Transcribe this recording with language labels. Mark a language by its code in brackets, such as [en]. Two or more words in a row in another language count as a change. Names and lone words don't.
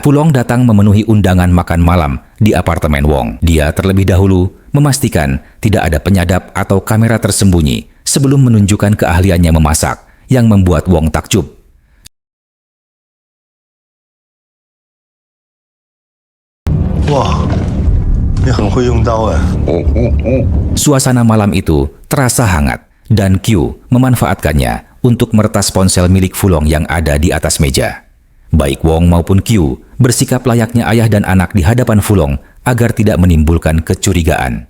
[id] Fulong datang memenuhi undangan makan malam di apartemen Wong. Dia terlebih dahulu memastikan tidak ada penyadap atau kamera tersembunyi sebelum menunjukkan keahliannya memasak, yang membuat Wong takjub. [zh] 哇，你很会用刀哎。 [id] Suasana malam itu terasa hangat dan Q memanfaatkannya untuk meretas ponsel milik Fulong yang ada di atas meja. Baik Wong maupun Q bersikap layaknya ayah dan anak di hadapan Fulong agar tidak menimbulkan kecurigaan.